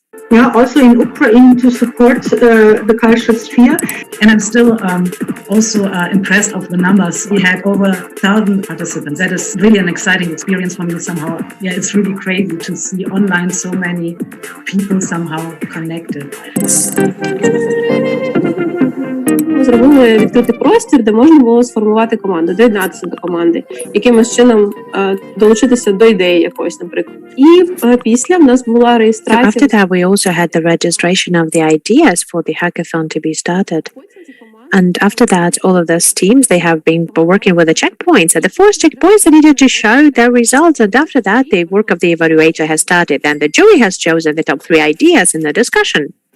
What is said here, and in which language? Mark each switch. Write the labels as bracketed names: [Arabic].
[English] Yeah, also in Ukraine to support the cultural sphere. And I'm still also impressed of the numbers. We had over 1,000 participants. That is really an exciting experience for me somehow. Yeah, it's really crazy to see online so many people somehow connected. [Ukrainian] Ми зробили відкритий простір, де можна було сформувати команду, доєднатися до команди, якимось чином долучитися до ідеї якоїсь, наприклад. І після в нас була реєстрація. [English] After that, we also had the registration of the ideas for the hackathon to be started. And after that, all of those teams, they have been working with the checkpoints. At the first checkpoints, they needed to show their results. And after that, the work of the evaluator has started. And the jury has chosen the top 3 ideas in the discussion.